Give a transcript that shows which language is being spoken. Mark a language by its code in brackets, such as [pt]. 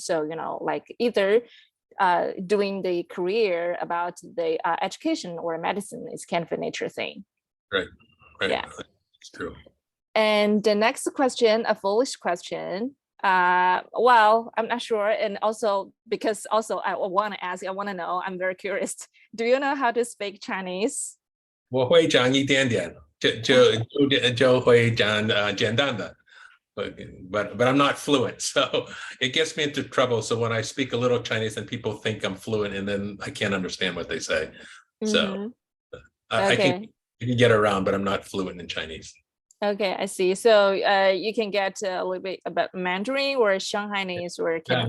[en] So, either doing the career about the education or medicine is kind of a nature thing. Right. Yeah. It's true. And the next question, a foolish question. Well, I'm not sure. And also, because also I want to know, I'm very curious. Do you know how to speak Chinese? [zh] 我会讲一点点，就会讲简单的。 [en] But I'm not fluent, so it gets me into trouble. So when I speak a little Chinese, and people think I'm fluent, and then I can't understand what they say. So I can get around, but I'm not fluent in Chinese. Okay, I see. So you can get a little bit about Mandarin or Shanghainese or